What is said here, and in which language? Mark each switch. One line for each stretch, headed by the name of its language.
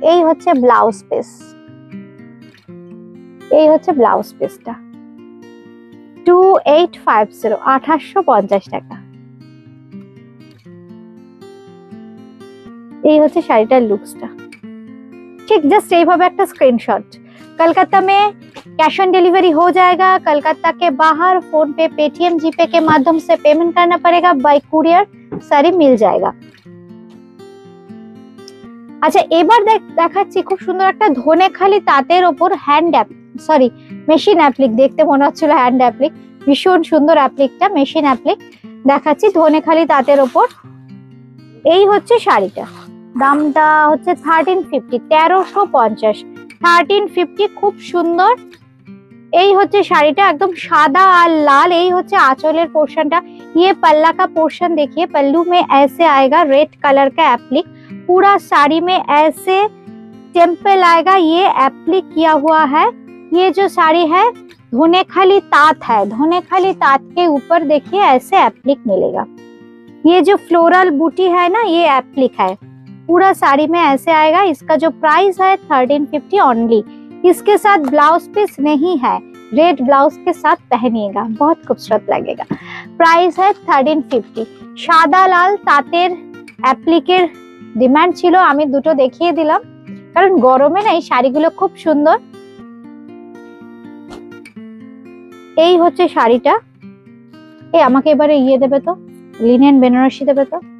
Bangla: এই হচ্ছে blouse piece, এই হচ্ছে ব্লাউজ পিসটা 2850, 2850 টাকা। এই হচ্ছে শাড়িটার লুকসটা, ঠিক জাস্ট এইভাবে একটা স্ক্রিনशॉट।
Hindi: कलकत्ता में कैश ऑन डिलीवरी हो जाएगा, कलकत्ता के बाहर फोन पे, पेटीएम, जीपे के माध्यम से पेमेंट करना पड़ेगा, बाय कुरियर साड़ी मिल जाएगा।
Bangla: আচ্ছা এবার দেখাচ্ছি খুব সুন্দর একটা ধনেখালি তাঁতের ওপর মেশিন অ্যাপ্লিক, দেখতে মনে হচ্ছিল হ্যান্ড অ্যাপ্লিক, ভীষণ সুন্দর অ্যাপ্লিকটা, মেশিন অ্যাপ্লিক দেখাচ্ছি ধনেখালি তাঁতের ওপর। এই হচ্ছে শাড়িটা, দামটা হচ্ছে 1350, 1350, 1350, খুব সুন্দর। এই হচ্ছে শাড়িটা একদম সাদা আর লাল। এই হচ্ছে
Hindi: आंचल पोर्शनটা, ये पल्ला का पोर्शन देखिए, पल्लू में ऐसे आएगा रेड कलर का एप्लिक, पूरा साड़ी में ऐसे टेम्पल आएगा, ये एप्लिक किया हुआ है। ये जो साड़ी है धनेखाली तात है, धनेखाली तात के ऊपर देखिए ऐसे एप्लिक मिलेगा। ये जो फ्लोरल बूटी है ना, ये एप्लिक है, पूरा साड़ी में ऐसे आएगा। इसका जो प्राइस है 1350 ओनली। इसके साथ ब्लाउज पीस नहीं है, रेड ब्लाउज के साथ पहनिएगा, बहुत खूबसूरत लगेगा। प्राइस है 1350।
Bangla: সাদা লাল তাঁতের অ্যাপ্লিকের ডিমান্ড ছিল, আমি দুটো দেখিয়ে দিলাম কারণ গরমে না এই শাড়িগুলো খুব সুন্দর। এই হচ্ছে শাড়িটা। আমাকে এবারে ইয়ে দেবে তো, লিনেন বেনারসি দেবে তো।